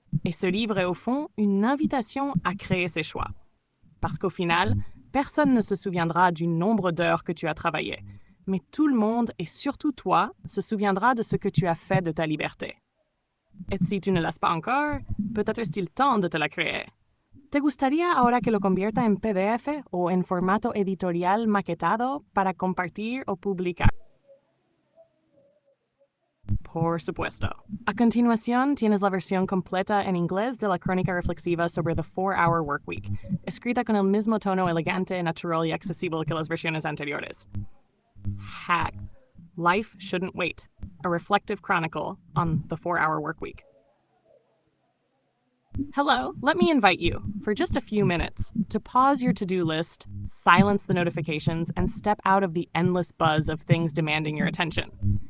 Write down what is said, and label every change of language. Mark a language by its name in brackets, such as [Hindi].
[French] Et ce livre est au fond une invitation à créer ses choix. Parce qu'au final, personne ne se souviendra du nombre d'heures que tu as travaillé, mais tout le monde, et surtout toi, se souviendra de ce que tu as fait de ta liberté. Et si tu ne l'as pas encore, peut-être est-il temps de te la créer. [Spanish] ¿Te gustaría ahora que lo convierta en PDF o en formato editorial maquetado para compartir o publicar? Por supuesto. A continuación, tienes la versión completa en inglés de la crónica reflexiva sobre The 4-Hour Workweek, escrita con el mismo tono elegante, natural y accesible que las versiones anteriores. [English] Hack. Life Shouldn't Wait, a reflective chronicle on the 4-Hour Workweek. Hello, let me invite you, for just a few minutes, to pause your to-do list, silence the notifications, and step out of the endless buzz of things demanding your attention.